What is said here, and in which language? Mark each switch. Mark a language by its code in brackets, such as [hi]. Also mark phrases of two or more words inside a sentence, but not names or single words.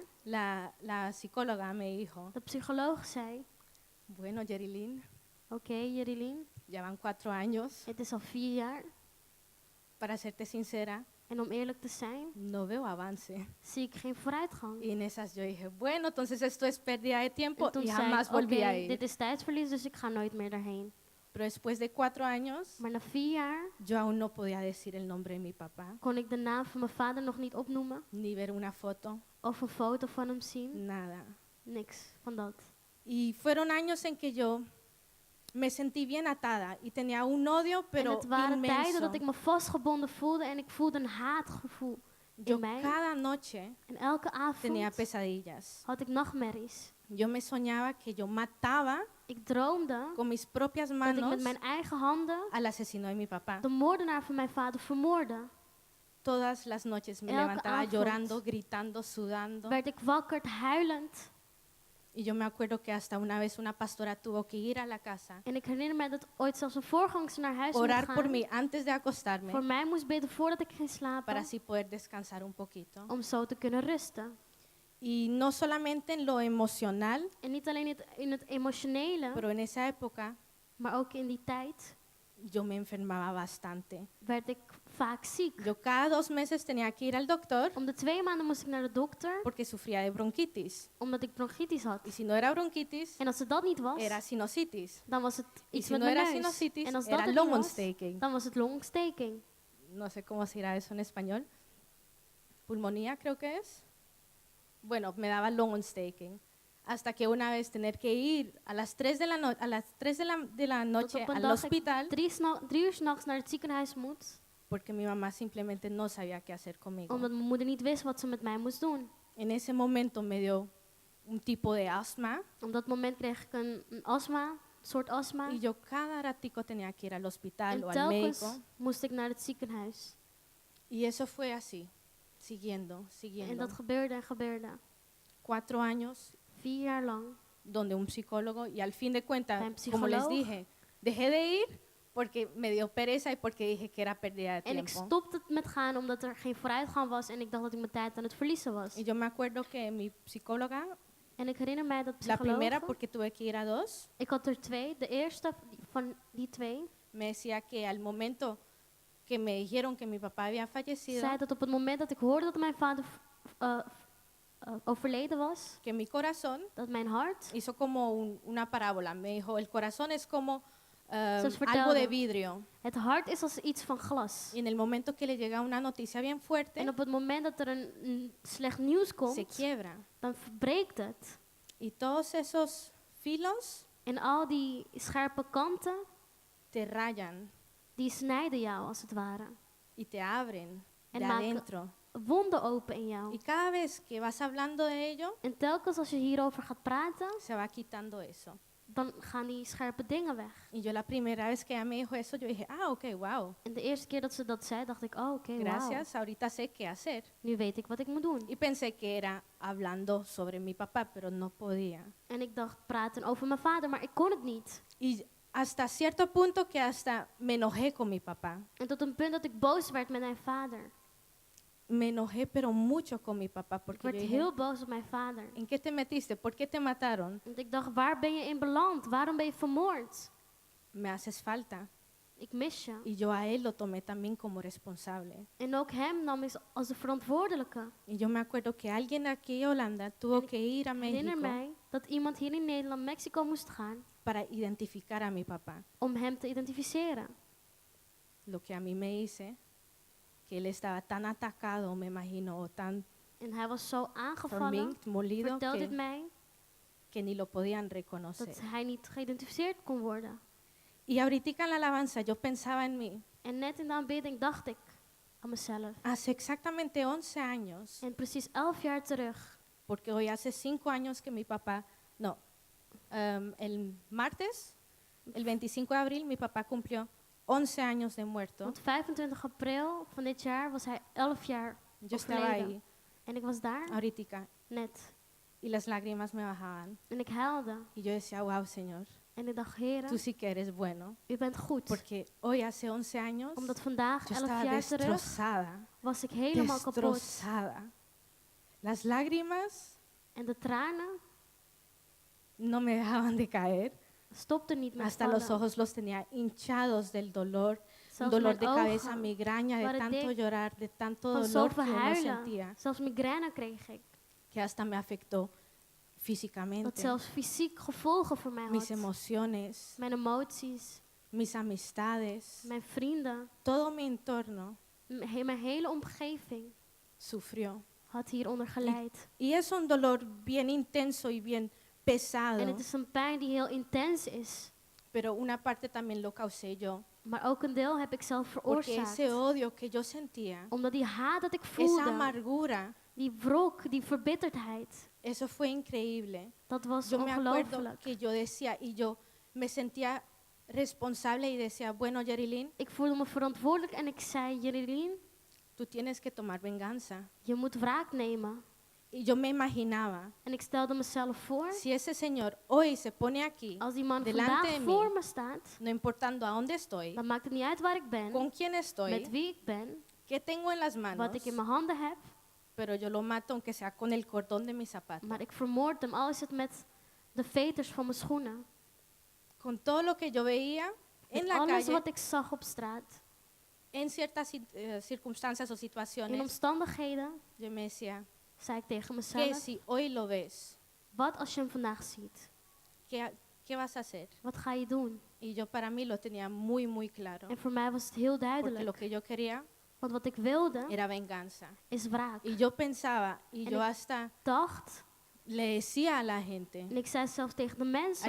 [es] la psicóloga me dijo, [nl] de psycholoog zei, [es] bueno, Yerilyn, [nl] oké, Jerilien, [es] ya van 4 años. [nl] het is al 4 jaar. [es] Para serte sincera, [nl] En om eerlijk te zijn, [es] no veo avance. [nl] zie ik geen vooruitgang. [es] Y en esas yo dije, bueno, entonces esto es pérdida de tiempo [nl] En toen [es] y [nl] zei [es] jamás [nl] ik, [es] volví a [nl] oké, [es] ir. [nl] dit is tijdsverlies, dus ik ga nooit meer daarheen. [es] Pero después de 4 años, [nl] Maar na 4 jaar [es] yo aún no podía decir el nombre de mi papá, [nl] kon ik de naam van mijn vader nog niet opnoemen. [es] ni ver una foto, [nl] Of een foto van hem zien. [es] nada. [nl] Niks van dat. [es] Y fueron años en que yo me sentí bien atada y tenía un odio, [nl] En [es] pero [nl] het waren tijden [es] inmenso. [nl] dat ik me vastgebonden voelde en ik voelde een haatgevoel [es] Yo [nl] in mij. [es] cada noche [nl] En elke [es] tenía [nl] avond [es] pesadillas. [nl] had ik nachtmerries. [es] Yo me soñaba que yo mataba [nl] Ik droomde [es] con mis propias [nl] dat ik [es] manos [nl] met mijn eigen handen [es] al asesino de mi papá. [nl] de moordenaar van mijn vader vermoordde. [es] Todas las noches me [nl] Elke [es] levantaba [nl] avond [es] llorando, gritando, sudando. [nl] Werd ik wakker, huilend. [es] Y yo me acuerdo que hasta una vez una pastora tuvo que ir a la casa, [nl] En ik herinner me dat ooit zelfs een voorgangster naar huis moest [es] orar por [nl] gaan. [es] mí antes de acostarme [nl] Voor mij moest bidden voordat ik ging [es] para [nl] slapen. [es] así poder descansar un poquito. [nl] Om zo te kunnen rusten. [es] Y no solamente en lo emocional, [nl] En niet alleen in het emotionele, [es] pero en esa época [nl] maar ook in die tijd [es] yo me enfermaba bastante. [nl] werd ik vaak ziek. [es] Yo cada 2 meses tenía que ir al doctor [nl] Om de 2 maanden moest ik naar de dokter, [es] porque sufría de bronquitis. [nl] omdat ik bronchitis had. [es] Y si no era bronquitis, [nl] En als het dat niet was, [es] era sinusitis. [nl] dan was het [es] Y [nl] iets [es] si [nl] met [es] no [nl] mijn [es] era [nl] neus. [es] sinusitis, [nl] En als dat [es] era [nl] het niet was, longontsteking. dan was het longontsteking. [es] No sé cómo se dirá eso en español. Pulmonía creo que es. Bueno, me daba longontsteking. Hasta que una vez tener que ir a las 3 de la, a las 3 de la [nl] Tot [es] noche [nl] op een [es] al [nl] dag ik [es] hospital [nl] 3 uur 's nachts naar het ziekenhuis moet, [es] porque mi mamá simplemente no sabía qué hacer conmigo. [nl] omdat mijn moeder niet wist wat ze met mij moest doen. [es] En ese momento me dio un tipo de asma [nl] Op dat moment kreeg ik een astma, een soort astma. [es] y yo cada ratico tenía que ir al hospital [nl] En [es] o al [nl] telkens [es] médico. [nl] moest ik naar het ziekenhuis. [es] Y eso fue así, siguiendo, [nl] En [es] siguiendo. [nl] dat gebeurde en gebeurde. [es] 4 años [nl] 4 jaar lang. [es] donde un psicólogo y al fin de cuentas, [nl] Bij een [es] como les [nl] psycholoog. [es] dije, dejé de ir porque me dio pereza y porque dije que era pérdida de [nl] En ik [es] tiempo. [nl] stopte met gaan omdat er geen vooruitgang was en ik dacht dat ik mijn tijd aan het verliezen was. [es] Y yo me acuerdo que mi psicóloga, [nl] En ik herinner mij dat [es] la primera [nl] psycholoog, [es] porque tuve que ir a 2, [nl] ik had er 2, de eerste van die 2, [es] me decía que al momento que me dijeron que mi papá había fallecido, [nl] zei dat op het moment dat ik hoorde dat mijn vader overleden was, [es] que mi corazón [nl] dat mijn hart, [es] hizo como una parábola. Me dijo, el corazón es como [nl] Zoals [es] algo [nl] vertelde. [es] de vidrio. [nl] het hart is als iets van glas. [es] Y en el momento que le llega una noticia bien fuerte, [nl] En op het moment dat er een slecht nieuws [es] se [nl] komt, [es] quiebra. [nl] dan verbreekt het. [es] Y todos esos filos [nl] En al die scherpe kanten, [es] te rayan [nl] die snijden jou als het ware. [es] y te abren [nl] En [es] de [nl] maken [es] adentro. [nl] wonden open in jou. [es] Y cada vez que vas hablando de ello, [nl] En telkens als je hierover gaat praten, [es] se va quitando eso. [nl] dan gaan die scherpe dingen weg. [es] Y yo la primera vez que ella me dijo eso, yo dije, ok, wow, [nl] En de eerste keer dat ze dat zei, dacht ik, oh oké, wauw. [es] gracias, ahorita sé qué hacer. [nl] Nu weet ik wat ik moet doen. [es] Y pensé que era hablando sobre mi papá, pero no podía. [nl] En ik dacht praten over mijn vader, maar ik kon het niet. [es] Y hasta cierto punto que hasta me enojé con mi papá. [nl] En tot een punt dat ik boos werd met mijn vader. [es] Me enojé, pero mucho con mi papá, [nl] Ik [es] porque [nl] werd [es] yo dije, [nl] heel boos op mijn vader. [es] ¿en qué te metiste? ¿Por qué te mataron? [nl] Want ik dacht, waar ben je in beland? Waarom ben je vermoord? [es] Me haces falta. [nl] Ik mis je. [es] Y yo a él lo tomé también como responsable. [nl] En ook hem nam ik als de verantwoordelijke. [es] Y yo me acuerdo que alguien aquí en Holanda tuvo que ir a [nl] Herinner [es] México [nl] mij dat iemand hier in Nederland, Mexico moest gaan [es] para identificar a mi papá. [nl] om hem te identificeren. [es] Lo que a mí me hice, que él estaba tan atacado, me imagino, o tan [nl] En hij was zo aangevallen, [es] verminkt, molido, [nl] vertelde het mij, [es] que ni lo podían reconocer. [nl] dat hij niet geïdentificeerd kon worden. [es] Y ahorita en la alabanza yo pensaba en mí. [nl] En net in de aanbidding dacht ik aan mezelf. [es] Hace exactamente 11 años, [nl] En precies 11 jaar terug, [es] porque hoy hace 5 años que mi papá, no, el martes, el 25 de abril, mi papá cumplió 11 años de muerto. [nl] want 25 april van dit jaar was hij 11 jaar [es] Yo estaba [nl] overleden. [es] ahí, [nl] En ik was daar, [es] ahorita, [nl] net. [es] y las lágrimas me bajaban. [nl] En ik huilde. [es] Y yo decía, wow, Señor, [nl] En ik dacht, Heer, [es] tú sí que eres bueno. [nl] u bent goed. [es] Porque hoy hace 11 años, [nl] Omdat vandaag, [es] yo [nl] 11 [es] estaba [nl] jaar terug, [es] destrozada. [nl] was ik helemaal kapot. [es] Destrozada. Las lágrimas [nl] En de tranen [es] no me dejaban de caer. [nl] stopten niet met [es] Hasta los [nl] vallen. [es] ojos los tenía hinchados del dolor, [nl] Zelfs [es] dolor [nl] mijn [es] de cabeza, [nl] ogen [es] migraña, de [nl] waren [es] tanto [nl] dik [es] llorar, de tanto [nl] van [es] dolor que [nl] zoveel [es] uno [nl] huilen. [es] sentía, [nl] Zelfs migraine kreeg ik. [es] que hasta me afectó [nl] Dat [es] físicamente. [nl] zelfs fysiek gevolgen voor mij [es] Mis [nl] had. [es] emociones, [nl] Mijn emoties, [es] mis amistades, [nl] mijn vrienden, [es] todo mi entorno [nl] mijn hele omgeving [es] sufrió. [nl] had hieronder geleid. [es] Y es un dolor bien intenso y bien [nl] En [es] pesado, [nl] het is een pijn die heel intens is. [es] pero una parte también lo causé yo. [nl] Maar ook een deel heb ik zelf [es] Porque ese [nl] veroorzaakt. [es] odio que yo sentía, [nl] Omdat die haat dat ik [es] esa [nl] voelde, [es] amargura, [nl] die wrok, die verbitterdheid, [es] eso fue increíble. [nl] dat was [es] Yo me acuerdo [nl] ongelooflijk. [es] que yo decía, y yo me sentía responsable y decía, bueno, Yerilyn, [nl] Ik voelde me verantwoordelijk en ik zei, Jerilien, [es] tú tienes que tomar venganza. [nl] je moet wraak nemen. [es] Y yo me imaginaba, [nl] En ik stelde mezelf voor, [es] si ese señor hoy se pone aquí, [nl] als die man [es] delante [nl] vandaag [es] de mí, [nl] voor me staat, [es] no importando a dónde estoy, [nl] dan maakt het niet uit waar ik ben, [es] con quién [nl] met [es] estoy, [nl] wie ik ben, [es] qué tengo en las manos, [nl] wat ik in mijn handen heb, [es] pero yo lo mato aunque sea con el cordón de mi zapato. [nl] maar ik vermoord hem, al is het met de veters van mijn schoenen. [es] Con todo lo que yo veía en [nl] Met [es] la [nl] alles [es] calle, [nl] wat ik zag op straat. [es] en ciertas circunstancias o [nl] In [es] situaciones, [nl] omstandigheden [es] yo me decía, [nl] zei ik tegen [es] que [nl] mezelf, [es] si hoy lo ves, [nl] wat als je hem vandaag ziet? [es] ¿qué vas a hacer? [nl] Wat ga je doen? [es] Y yo para mí lo tenía muy, muy claro. [nl] En voor mij was het heel [es] Porque lo [nl] duidelijk. [es] que yo quería [nl] Want wat ik wilde, [es] era venganza. [nl] is wraak. [es] Y yo pensaba, y [nl] En [es] yo [nl] ik [es] hasta [nl] dacht, [es] le decía a la gente, [nl] en ik zei zelfs tegen de mensen